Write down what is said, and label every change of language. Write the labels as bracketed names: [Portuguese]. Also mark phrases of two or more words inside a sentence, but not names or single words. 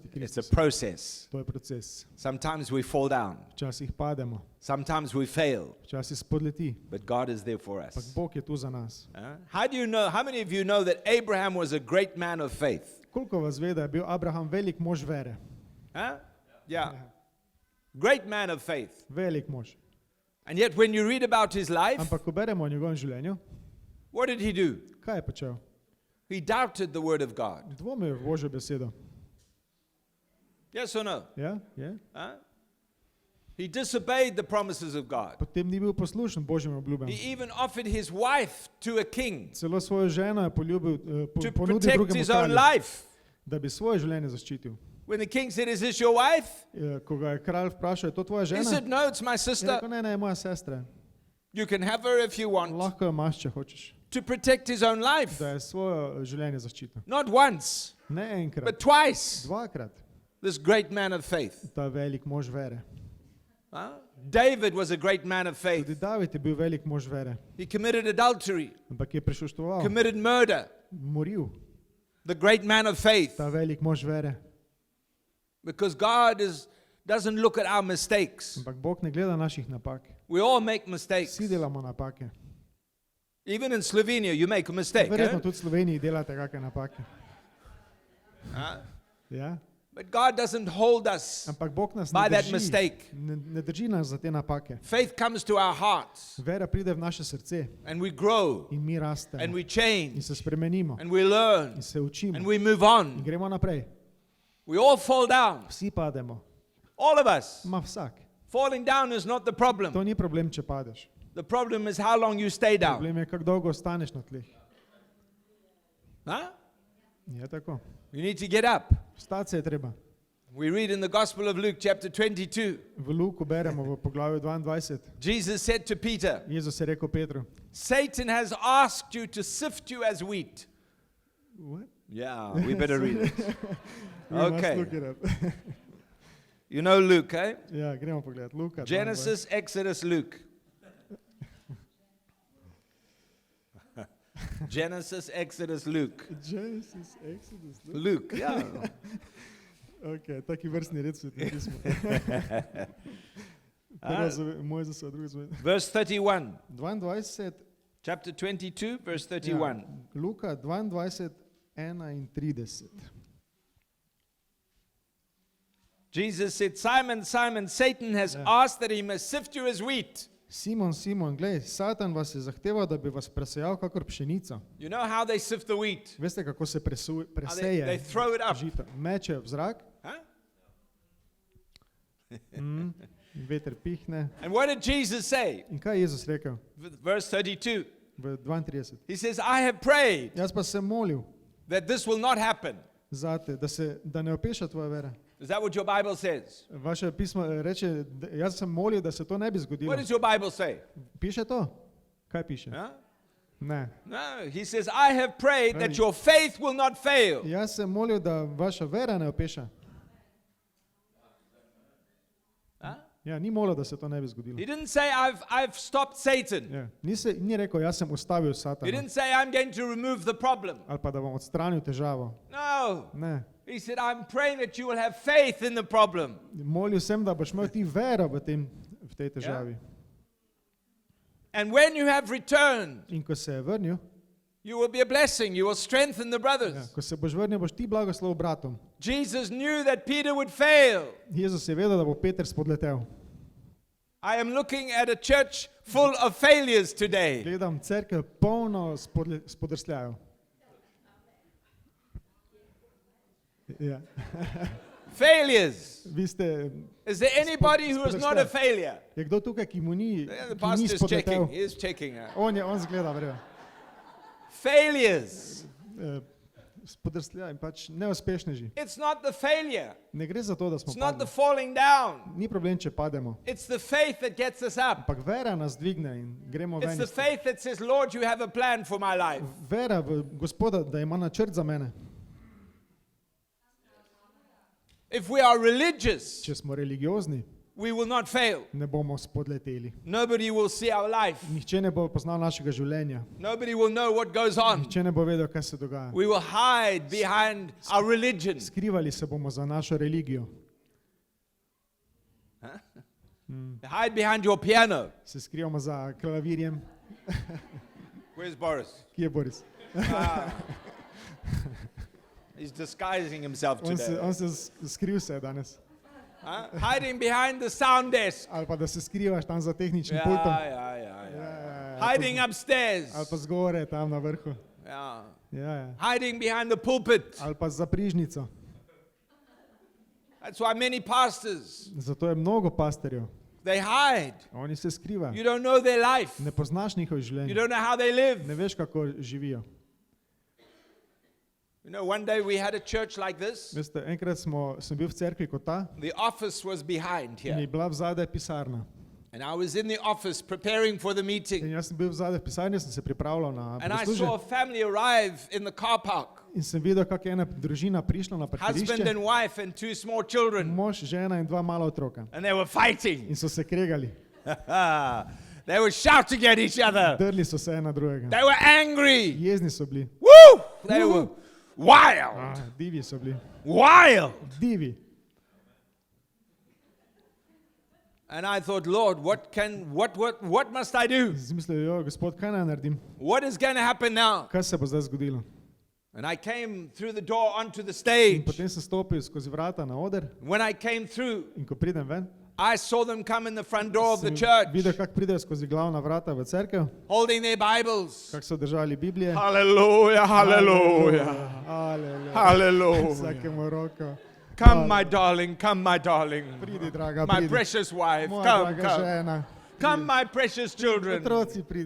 [English] It's a [Slovenian] Kristusa. [English] process. [Slovenian] To je proces. [English] Sometimes we fall down, [Slovenian] Včasih pademo, [English] sometimes we fail, [Slovenian] včasih spodleti. [English] but God is there for [Slovenian] Ampak [English] us. [Slovenian] Bog je tu za nas. [English] How do you know? How many of you know that Abraham was a great man of faith? [Slovenian] Koliko vas ve, da je bil Abraham velik mož vere? [English] Yeah. Great man of faith. [Slovenian] Velik mož. [English] And yet when you read about his life, [Slovenian] Ampak ko beremo o njegovem življenju, [English] what did he do? [Slovenian] kaj je počel? [English] He doubted the word of God. [Slovenian] Dvomil v Božjo besedo. [English] Yes or no? [Slovenian] Ja? Je? [English] He disobeyed the promises of God. [Slovenian] Potem ni bil poslušen Božjim obljubam. [English] He even offered his wife to a king [Slovenian] Celo svojo ženo je [English] to [Slovenian] ponudil [English] protect [Slovenian] drugemu [English] his own [Slovenian] kralju, [English] life. [Slovenian] da bi svoje življenje zaščitil. [English] When the king said, "Is this your wife?" [Slovenian] Ko ga je kralj vprašal, je to tvoja [English] He [Slovenian] žena? [English] said, "No, it's my [Slovenian] Je [English] sister. [Slovenian] rekel, ne, je moja sestra. [English] You can have her if you want." [Slovenian] Lahko jo imaš, če hočeš. [English] To protect his own life. [Slovenian] Da je svoje življenje zaščitil. [English] Not once, [Slovenian] Ne enkrat, [English] but twice. [Slovenian] dvakrat. [English] This great man of faith. [Slovenian] Ta velik mož vere. [English] David was a great man of faith. [Slovenian] Tudi David je bil velik mož vere. [English] He committed adultery, [Slovenian] Ampak je prešuštoval, [English] committed murder. [Slovenian] moril. [English] The great man of faith. [Slovenian] Ta velik mož vere. [English] Because God doesn't look at our mistakes. [Slovenian] Ampak Bog ne gleda naših napak. [English] We all make mistakes. [Slovenian] Vsi delamo napake. [English] Even in Slovenia, you make a mistake. [Slovenian] Verjetno tudi v Sloveniji delate kakšne napake. Ja? [English] But God doesn't hold us [Slovenian] Ampak Bog nas [English] by [Slovenian] ne [English] that [Slovenian] drži. [English] mistake. [Slovenian] Ne drži nas za te napake. [English] Faith comes to our hearts, [Slovenian] Vera pride v naše srce [English] and we grow, [Slovenian] in mi [English] and [Slovenian] rastemo [English] we [Slovenian] in [English] change, [Slovenian] se spremenimo [English] and we learn, [Slovenian] in se učimo [English] and we move [Slovenian] in [English] on. [Slovenian] gremo naprej. [English] We all fall down. [Slovenian] Vsi pademo. [English] All of us. [Slovenian] Ma vsak. [English] Falling down is not the problem. [Slovenian] To ni problem, če padeš. [English] The problem is how long you stay down. [Slovenian] Problem je, kako dolgo ostaneš na tleh. [English] Huh? [Slovenian] Je tako. [English] You need to get up. [Slovenian] Vstati se je treba. [English] We read in the Gospel of Luke, chapter 22. [Slovenian] V Luku beremo v poglavju 22. [English] Jesus said to Peter, [Slovenian] Jezus je rekel Petru. [English] Satan has asked you to sift you as wheat. What? Yeah, we better read it. We must Okay. look it up. You know Luke, eh? [Slovenian] Ja, gremo pogledat. Luka. [English] Genesis, Exodus, Luke. Genesis, Exodus, Luke. 22. Genesis, Exodus. Luke, yeah. [Slovenian] Ok, taki vrstni red svetih pismo. Prvo zove Mojzesova, drugo zove. [English] Verse 31. 22, Chapter 22, verse [Slovenian] ja, [English] 31. [Slovenian] Luka 22, 31. [English] Jesus said, Simon, Simon, Satan has asked that he must sift you as wheat. [Slovenian] Simon, Simon, glej, Satan vas je zahteval, da bi vas presejal kakor pšenica. [English] You know how they sift the wheat? [Slovenian] Veste, kako se [English] How [Slovenian] preseje [English] they throw it up. [Slovenian] žito? Meče v zrak, [English] Huh? [Slovenian] veter pihne. [English] And what did Jesus say? [Slovenian] In kaj je Jezus rekel? [English] Verse 32. [Slovenian] V 32. [English] He says, I have prayed [Slovenian] Jaz pa sem molil [English] that this will not happen. [Slovenian] zate, da ne opeša tvoja vera. [English] Is that what your Bible says? [Slovenian] Vaše pismo reče, jaz sem molil, da se to ne bi zgodilo. [English] What does your Bible say? [Slovenian] Piše to? Kaj piše? [English] Huh? [Slovenian] Ne. [English] No, he says, I have prayed that your faith will not fail. [Slovenian] Jaz sem molil, da vaša vera ne opeša. [English] Huh? [Slovenian] Ja, ni molil, da se to ne bi zgodilo. [English] He didn't say, I've stopped Satan. [Slovenian] Ja. Ni rekel, jaz sem ustavil [English] He [Slovenian] Satana. [English] didn't say, I'm going to remove the problem. [Slovenian] Ali pa da bom odstranil težavo. [English] No. [Slovenian] Ne. [English] He said, I'm praying that you will have faith in the problem. [Slovenian] Molil sem, da boš imel ti vero v tej težavi. [English] And when you have returned, [Slovenian] In ko se je vrnil, [English] you will be a blessing. You will strengthen the [Slovenian] ja, [English] brothers. [Slovenian] ko se boš vrnil, boš ti blagoslov bratom. [English] Jesus knew that Peter would fail. [Slovenian] Jezus je vedel, da bo Peter spodletel. [English] I am looking at a church full of failures today. [Slovenian] Gledam cerkev polno spodrsljajev. Ja. [English] Failures. [Slovenian] Vi ste, [English] Is there anybody who is not a failure? [Slovenian] je kdo tukaj, ki mu ni, [English] Yeah, the [Slovenian] ki ni [English] pastor is checking. [Slovenian] spodletel? [English] He is checking. [Slovenian] On zgleda, verjel. [English] Failures. [Slovenian] Spodrsljaj, pač neuspešneži. [English] It's not the failure. [Slovenian] Ne gre za to, da smo [English] It's not the [Slovenian] padli. [English] falling down. [Slovenian] Ni problem, če pademo. [English] It's the faith that gets us up. [Slovenian] Ampak vera nas dvigne in gremo [English] It's [Slovenian] ven. [English] the [Slovenian] iz tega. [English] faith that says, Lord, you have a plan for my life. [Slovenian] Vera v Gospoda, da ima načrt za mene. [English] If we are religious, [Slovenian] Če smo religiozni, [English] we will not fail. [Slovenian] ne bomo spodleteli. [English] Nobody will see our life. [Slovenian] Nihče ne bo poznal našega življenja. [English] Nobody will know what goes on. [Slovenian] Nihče ne bo vedel, kaj se dogaja. [English] We will hide behind our religion. [Slovenian] Skrivali se bomo za našo religijo. [English] Hide behind your piano. [Slovenian] Se skrivamo za klavirjem. [English] Where's Boris? [Slovenian] Kje je Boris? [English] He's disguising himself [Slovenian] On [English] today. [Slovenian] se skriv se je danes. [English] Hiding behind the sound desk. [Slovenian] Ali pa da se skrivaš tam za tehničnim pultom. [English] Yeah. Hiding upstairs. [Slovenian] Ali pa zgore tam na vrhu. [English] Yeah. [Slovenian] Ja. [English] Hiding behind the pulpit. [Slovenian] Ali pa za prižnico. [English] That's why many pastors, [Slovenian] Zato je mnogo pastorjev. [English] they hide. [Slovenian] Oni se skrivajo. [English] You don't know their life. [Slovenian] Ne poznaš njihovo [English] You [Slovenian] življenje. [English] don't know how they live. [Slovenian] Ne veš, kako živijo. [English] You know, one day we had a church like this. [Slovenian] Veste, enkrat sem bil v cerkvi kot ta [English] The office was behind [Slovenian] in je [English] here. [Slovenian] bila vzadaj pisarna. [English] And I was in the office preparing for the [Slovenian] In [English] meeting. [Slovenian] jaz sem bil vzadaj v pisarni, sem se pripravljal na [English] And I saw a [Slovenian] poslužek. [English] family arrive in the car park. [Slovenian] In sem videl, kako je ena družina prišla na [English] Husband [Slovenian] parkirišče. [English] and wife and two small children. [Slovenian] Mož, žena in dva mala otroka. [English] And they were fighting. [Slovenian] In so se kregali. [English] They were shouting at each other. [Slovenian] Drli so se ena drugega. [English] They were angry. [Slovenian] Jezni so bili. [English] Woo! They were wild. [Slovenian] Divi so bili. [English] Wild. [Slovenian] Divi. [English] And I thought, Lord, what must I do? [Slovenian] Zmislil, jo, Gospod, kaj naj naredim? [English] What is going to happen now? [Slovenian] Kaj se bo zdaj zgodilo? [English] And I came through the door onto the [Slovenian] In [English] stage. [Slovenian] potem sem stopil skozi vrata na oder [English] When I came through, [Slovenian] in ko pridem ven, [English] I saw them come in the front door of the [Slovenian] sem [English] church, [Slovenian] videl, kako pridejo skozi glavna vrata v cerkev, [English] holding their Bibles. [Slovenian] kako so držali Biblije. [English] Hallelujah, hallelujah, Hallelujah. hallelujah. [Slovenian] Vsakemu roko. [English] Come, my darling, come, my darling. [Slovenian] Pridi, draga, [English] My [Slovenian] pridi. [English] precious wife, [Slovenian] Moja [English] come, [Slovenian] draga [English] come. [Slovenian] žena. [English] Come, my precious children. [Slovenian] Otroci, pridite.